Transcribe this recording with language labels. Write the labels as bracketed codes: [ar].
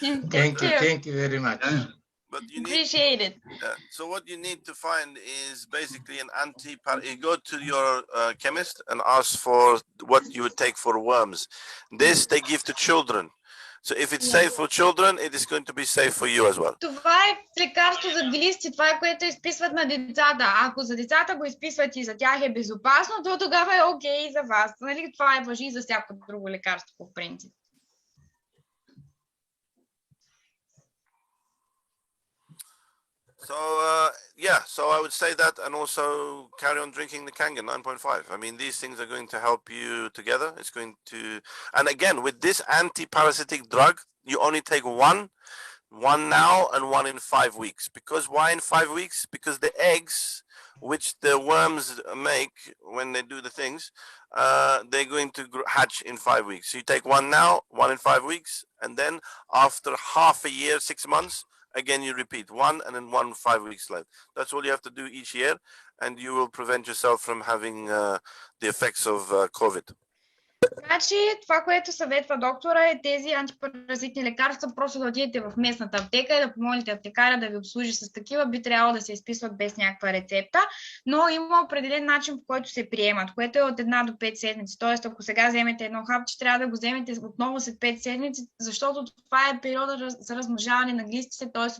[en] Thank you very much. But you appreciate it. So what you need to find is basically an you go to your chemist and ask for what you would take for worms. This they give to children. So if it's safe for children, it is going to be safe for you as well. [bg] Това е лекарство за глисти, това е което изписват на децата. Ако за децата го изписват и за тях е безопасно, то тогава е окей за вас. Нали? Това е важи и за всяко друго лекарство по принцип. [en] So so I would say that, and also carry on drinking the Kangen 9.5. I mean, these things are going to help you together. It's going to, and again, with this anti-parasitic drug, you only take one now and one in 5 weeks. Because why in 5 weeks? Because the eggs, which the worms make when they do the things, they're going to hatch in 5 weeks. So you take one now, one in 5 weeks, and then after half a year, 6 months, again you repeat one, and then 1 5 weeks left. That's all you have to do each year, and you will prevent yourself from having the effects of COVID. [bg] Значи, това, което съветва доктора е тези антипаразитни лекарства просто да отидете в местната аптека и да помолите аптекаря да ви обслужи с такива. Би трябвало да се изписват без някаква рецепта, но има определен начин, по който се приемат, което е от 1 до 5 седмици. Тоест, ако сега вземете едно хапче, трябва да го вземете отново след 5 седмици, защото това е периода за размножаване на глистите, т.е.